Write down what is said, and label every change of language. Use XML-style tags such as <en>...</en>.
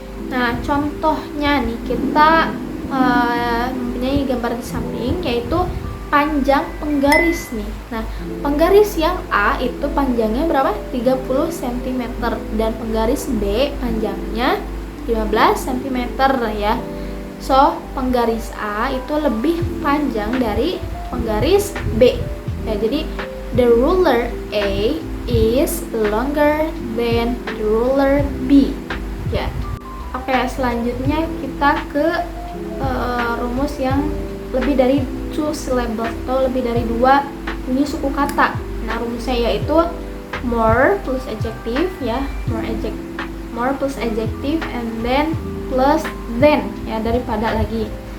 <id>Nah, contohnya nih kita mempunyai gambar di samping yaitu panjang penggaris nih. Nah, penggaris yang A itu panjangnya berapa? 30 cm dan penggaris B panjangnya 15 cm ya. So, penggaris A itu lebih panjang dari penggaris B.</id> <en>Ya, jadi the ruler A is longer than the ruler B. Ya. Oke,</en> <id>Oke, selanjutnya kita ke rumus yang lebih dari 2 syllables atau lebih dari 2 bunyi suku kata. Nah, rumusnya yaitu</id> <en>more plus adjective ya, more plus adjective and then plus than ya,</en> <id>daripada lagi.</id>